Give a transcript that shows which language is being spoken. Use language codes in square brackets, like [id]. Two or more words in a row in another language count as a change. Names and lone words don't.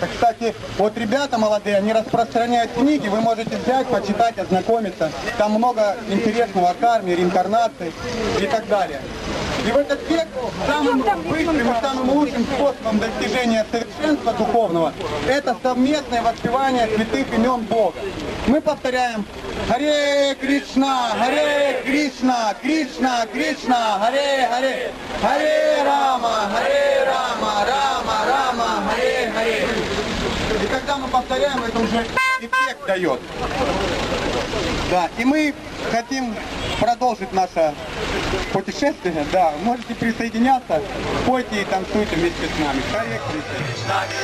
[ru] Кстати, вот ребята молодые, они распространяют книги, вы можете взять, почитать, ознакомиться. Там много интересного о карме, реинкарнации и так далее. И в этот век самым быстрым и самым лучшим способом достижения совершенства духовного это совместное воспевание святых имен Бога. Мы повторяем Харе Кришна, Кришна, Кришна, Харе Харе, Харе Рама, Рама, Рама, Харе Харе. И когда мы повторяем, это уже эффект дает. Да, и мы хотим продолжить наше путешествие. Да, можете присоединяться, пойте и танцуйте вместе с нами. Харе Кришна.